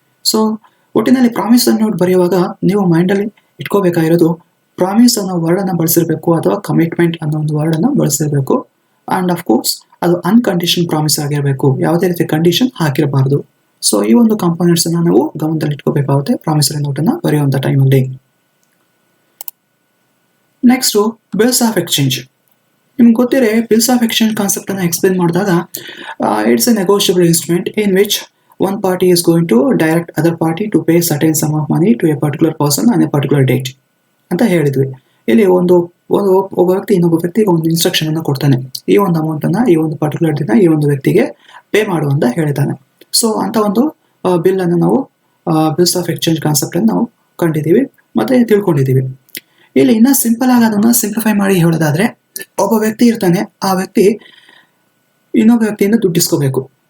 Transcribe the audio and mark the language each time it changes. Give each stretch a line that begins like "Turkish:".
Kannada: So ಒಟ್ಟಿನಲ್ಲಿ promissory note ಬರೆಯುವಾಗ ನೀವು ಮೈಂಡಲ್ಲಿ ಇಟ್ಕೋಬೇಕಾಗಿರೋದು ಪ್ರಾಮಿಸ್ ಅನ್ನೋ ವರ್ಡನ್ನು ಬಳಸಿರಬೇಕು ಅಥವಾ ಕಮಿಟ್ಮೆಂಟ್ ಅನ್ನೋ ಒಂದು ವರ್ಡನ್ನು ಬಳಸಿರಬೇಕು. ಆ್ಯಂಡ್ ಆಫ್ ಕೋರ್ಸ್ ಅದು ಅನ್ಕಂಡೀಷನ್ ಪ್ರಾಮಿಸ್ ಆಗಿರಬೇಕು, ಯಾವುದೇ ರೀತಿ ಕಂಡೀಷನ್ ಹಾಕಿರಬಾರ್ದು. ಸೊ ಈ ಒಂದು ಕಾಂಪೋನೆಂಟ್ಸ್ ಅನ್ನ ನಾವು ಗಮನದಲ್ಲಿ ಇಟ್ಕೋಬೇಕಾಗುತ್ತೆ ಪ್ರಾಮಿಸರಿ ನೋಟನ್ನು ಬರೆಯುವಂಥ ಟೈಮಲ್ಲಿ. Next bills of exchange. ನಿಮ್ಗೆ ಗೊತ್ತಿರೇ ಬಿಲ್ಸ್ ಆಫ್ ಎಕ್ಸ್ಚೇಂಜ್ ಕಾನ್ಸೆಪ್ಟ್ ಅನ್ನು ಎಕ್ಸ್ಪ್ಲೇನ್ ಮಾಡಿದಾಗ
English: it's a negotiable instrument in which one party is going to direct other party to pay certain sum of money to a particular person on a particular date
Kannada: ಅಂತ ಹೇಳಿದ್ವಿ. ಇಲ್ಲಿ ಒಬ್ಬ ವ್ಯಕ್ತಿ ಇನ್ನೊಬ್ಬ ವ್ಯಕ್ತಿಗೆ ಒಂದು ಇನ್ಸ್ಟ್ರಕ್ಷನ್ ಅನ್ನು ಕೊಡ್ತಾನೆ. ಈ ಒಂದು ಅಮೌಂಟ್ ಅನ್ನ ಈ ಒಂದು ಪರ್ಟಿಕ್ಯುಲರ್ ದಿನ ಈ ಒಂದು ವ್ಯಕ್ತಿಗೆ ಪೇ ಮಾಡು ಅಂತ ಹೇಳ್ತಾನೆ. ಸೊ ಅಂತ ಒಂದು ಬಿಲ್ ಅನ್ನು ನಾವು ಬಿಲ್ಸ್ ಆಫ್ ಎಕ್ಸ್ಚೇಂಜ್ ಕಾನ್ಸೆಪ್ಟ್ ಅನ್ನು ನಾವು ಕಂಡಿದ್ದೀವಿ ಮತ್ತೆ ತಿಳ್ಕೊಂಡಿದ್ದೀವಿ. ಇಲ್ಲಿ ಇನ್ನ ಸಿಂಪಲ್ ಆಗಿ ಅದನ್ನು ಸಿಂಪ್ಲಿಫೈ ಮಾಡಿ ಹೇಳೋದಾದ್ರೆ, ಒಬ್ಬ ವ್ಯಕ್ತಿ ಇರ್ತಾನೆ, ಆ ವ್ಯಕ್ತಿ ಇನ್ನೊಬ್ಬ ವ್ಯಕ್ತಿಯಿಂದ ದುಡ್ಡು ಇಸ್ಕೋಬೇಕು.